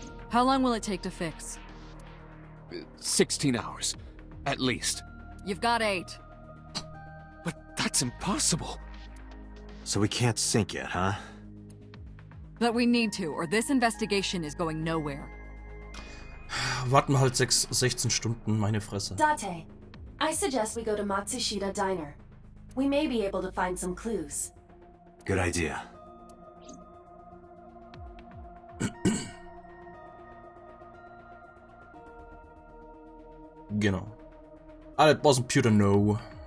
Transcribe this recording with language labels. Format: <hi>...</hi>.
<en>How long will it take to fix? 16 hours, at least. You've got 8. But that's impossible. So we can't sync yet, huh? But we need to, or this investigation is going nowhere.</en> <de>Warten wir halt 16 Stunden, meine Fresse.</de> <en>Date, I suggest we go to Matsushita Diner. We may be able to find some clues. Good idea.</en> <de>Genau.</de> <en>Ah, that wasn't Pewter, no.</en>